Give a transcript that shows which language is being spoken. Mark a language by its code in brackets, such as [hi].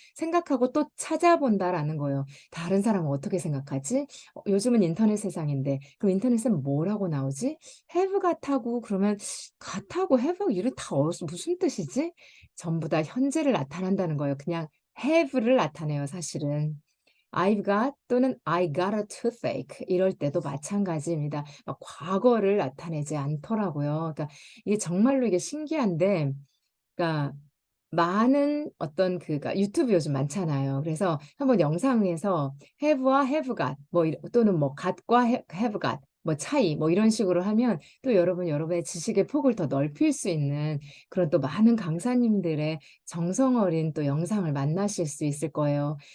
[ko] 생각하고 또 찾아본다라는 거예요. 다른 사람은 어떻게 생각하지? 요즘은 인터넷 세상인데 그럼 인터넷엔 뭐라고 나오지? have 같다고 그러면 같하고 have 이름 다 무슨 뜻이지? 전부 다 현재를 나타낸다는 거예요. 그냥 have를 나타내요, 사실은. I've got 또는 [en] I got a toothache [ko] 이럴 때도 마찬가지입니다. 막 과거를 나타내지 않더라고요. 그러니까 이게 정말로 이게 신기한데, 그러니까 많은 어떤 그가 유튜브 요즘 많잖아요. 그래서 한번 영상에서 have와 have got 뭐 또는 뭐 got과 have got 뭐 차이 뭐 이런 식으로 하면 또 여러분의 지식의 폭을 더 넓힐 수 있는 그런 또 많은 강사님들의 정성 어린 또 영상을 만나실 수 있을 거예요.